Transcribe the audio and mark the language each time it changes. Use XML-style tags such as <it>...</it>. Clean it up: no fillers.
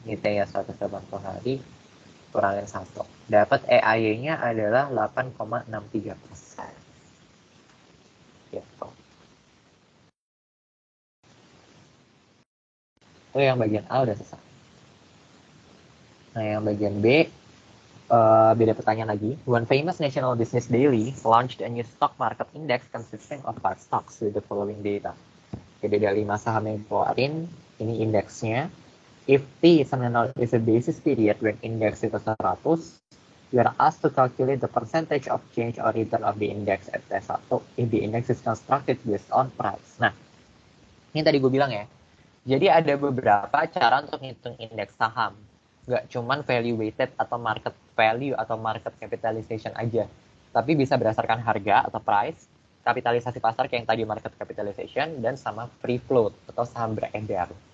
<id>Ini T-nya 180 hari kurangin 1. Dapat EAY-nya adalah 8,63%. Gitu. Itu yang bagian A udah selesai. Nah, yang bagian B, beda pertanyaan lagi.</id> <en>One famous national business daily launched a new stock market index consisting of 5 stocks with the following data.</en> <id>Jadi ada 5 saham yang keluarin, ini indeksnya.</id> <en>If T is a basis period when index itu 100, you are asked to calculate the percentage of change or return of the index at T1 if the index is constructed based on price.</en> <id>Nah, ini tadi gue bilang ya. Jadi ada beberapa cara untuk ngitung indeks saham. Nggak cuman value weighted atau market value atau market capitalization aja. Tapi bisa berdasarkan harga atau price, kapitalisasi pasar kayak yang tadi market capitalization, dan sama free float atau saham beredar.</id>